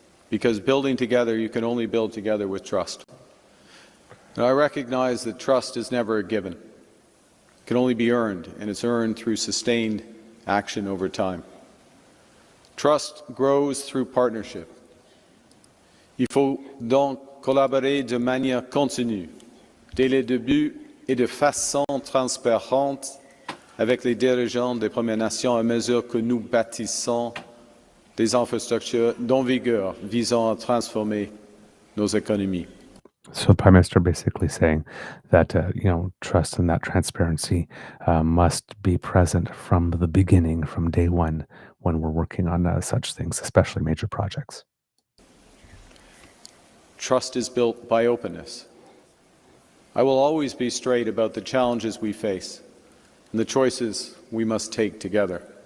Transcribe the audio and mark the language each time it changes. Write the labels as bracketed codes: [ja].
[en] Because building together, you can only build together with trust. And I recognize that trust is never a given. It can only be earned, and it's earned through sustained action over time. Trust grows through partnership. [fr] Il faut donc collaborer de manière continue, dès le début et de façon transparente avec les dirigeants des Premières Nations à mesure que nous bâtissons des infrastructures d'envergure visant à transformer nos économies. [en] So the Prime Minister basically saying that trust and that transparency must be present from the beginning, from day one, when we're working on such things, especially major projects. Trust is built by openness. I will always be straight about the challenges we face and the choices we must take together.